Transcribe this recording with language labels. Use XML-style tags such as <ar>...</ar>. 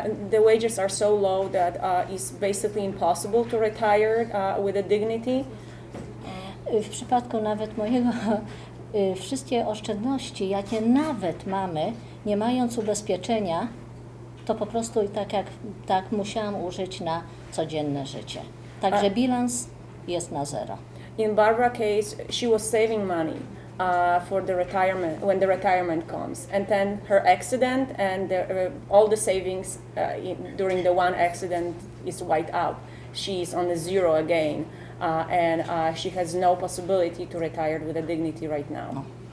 <en>The wages are so low that it's basically impossible to retire with a dignity.</en> <pl>W przypadku nawet mojego, wszystkie oszczędności, jakie nawet mamy, nie mając ubezpieczenia, to po prostu i tak musiałam użyć na codzienne życie. Także bilans jest na zero.</pl> <en>In Barbara's case, she was saving money for the retirement when the retirement comes, and then her accident and all the savings during the one accident is wiped out. She's on the zero again, and she has no possibility to retire with a dignity right now.</en>